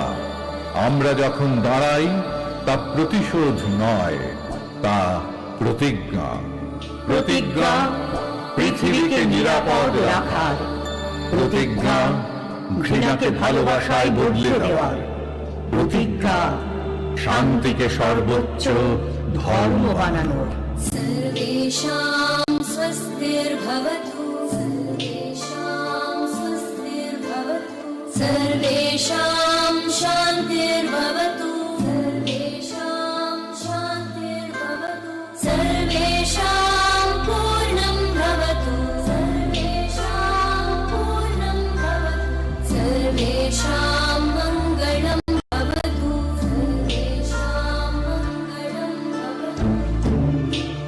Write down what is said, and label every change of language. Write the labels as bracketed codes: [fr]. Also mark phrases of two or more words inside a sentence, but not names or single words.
[bn] আমরা যখন দাঁড়াই, তা প্রতিশোধ নয়, তা প্রতিজ্ঞা। প্রতিজ্ঞা পৃথিবীকে নিরাপদ রাখার, প্রতিজ্ঞা ঘৃণাকে ভালোবাসায় বদলে দেওয়ার, প্রতিজ্ঞা শান্তিকে সর্বোচ্চ ধর্ম বানানোর। [sa] सर्वेषां स्वस्तिर्भवतु सर्वेषां स्वस्तिर्भवतु सर्वेषां शान्तिर्भवतु सर्वेषां शान्तिर्भवतु सर्वेषां पूर्णं भवतु सर्वेषां पूर्णं भवतु सर्वेषां मङ्गलं भवतु सर्वेषां मङ्गलं भवतु।